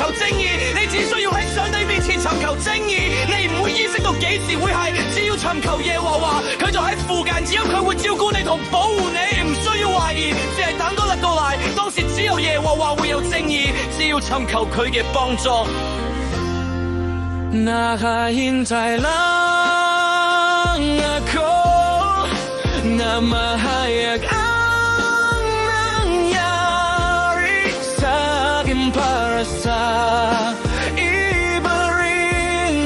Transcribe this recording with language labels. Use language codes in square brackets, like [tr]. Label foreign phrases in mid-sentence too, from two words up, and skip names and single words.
[yue] 正義，你只需要喺上帝面前尋求正義，你唔會意識到幾時會係，只要尋求耶和華，佢就喺附近，只有佢會照顧你同保護你，唔需要懷疑，只係等多日到來，當時只有耶和華會有正義，只要尋求佢嘅幫助。 [tl] Nakahintay lang ako na mahayag ang nangyari sa akin para sa iba rin.